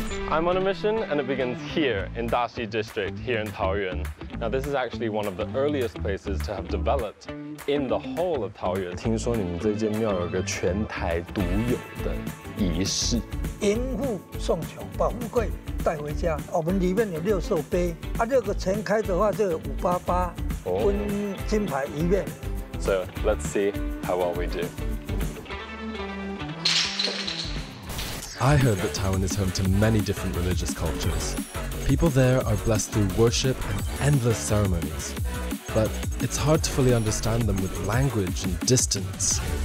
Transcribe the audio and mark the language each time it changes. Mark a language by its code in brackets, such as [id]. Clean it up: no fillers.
[en] I'm on a mission, and it begins here in Daxi District, here in Taoyuan. Now, this is actually one of the earliest places to have developed in the whole of Taoyuan. [zh] 听说你们这间庙有个全台独有的仪式，迎富送穷，把富贵带回家。我们里面有6寿杯，6个全开的话就有588，分金牌1面。 [en] So let's see how well we do. I heard that Taiwan is home to many different religious cultures. People there are blessed through worship and endless ceremonies. But it's hard to fully understand them with language and distance.